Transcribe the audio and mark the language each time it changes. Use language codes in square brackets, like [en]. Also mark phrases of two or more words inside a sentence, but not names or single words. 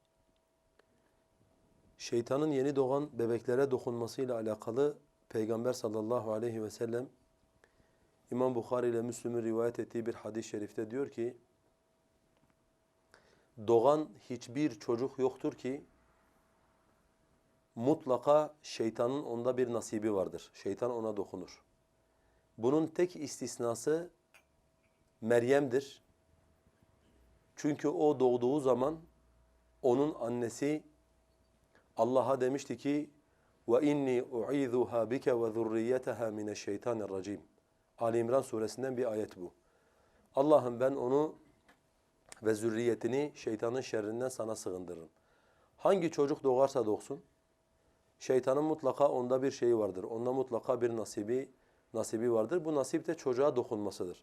[tr] Şeytanın yeni doğan bebeklere dokunmasıyla alakalı Peygamber [ar] صلى الله عليه وسلم [tr] İmam Bukhari ile Müslüm'ün rivayet ettiği bir hadis-i şerifte diyor ki, doğan hiçbir çocuk yoktur ki mutlaka şeytanın onda bir nasibi vardır. Şeytan ona dokunur. Bunun tek istisnası Meryem'dir. Çünkü o doğduğu zaman onun annesi Allah'a demişti ki [ar] وَاِنِّي اُعِذُهَا بِكَ وَذُرِّيَّتَهَا مِنَ الشَّيْطَانِ الرَّجِيمِ [tr] Ali İmran suresinden bir ayet bu. Allah'ım ben onu ve zürriyetini şeytanın şerrinden sana sığındırırım. Hangi çocuk doğarsa doğsun, şeytanın mutlaka onda bir şeyi vardır. Onda mutlaka bir nasibi vardır. Bu nasip de çocuğa dokunmasıdır.